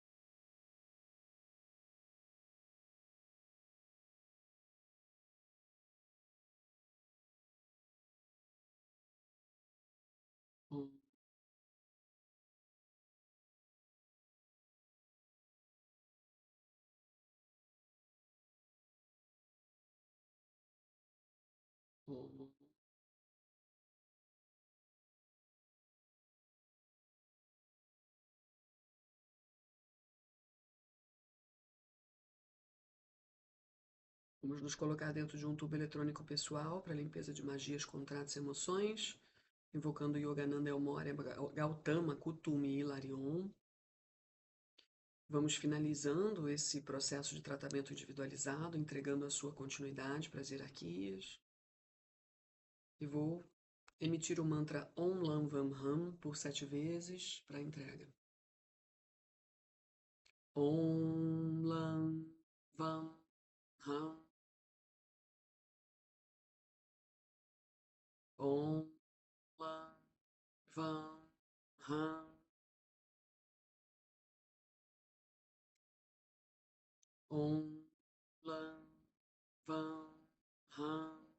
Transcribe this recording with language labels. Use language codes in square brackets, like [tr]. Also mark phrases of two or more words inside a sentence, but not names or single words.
[sa] Om. Om. [pt] Vamos nos colocar dentro de um tubo eletrônico pessoal para limpeza de magias, contratos e emoções, invocando Yogananda Elmoria Gautama Kutumi Hilarion. Vamos finalizando esse processo de tratamento individualizado, entregando a sua continuidade para as hierarquias. E vou emitir o mantra [sa] Om Lam Vam Ham [pt] por 7 vezes para entrega. [sa] Om Lam Vam Ham. Om Lam Vam Ham. Om Lam Vam Ham.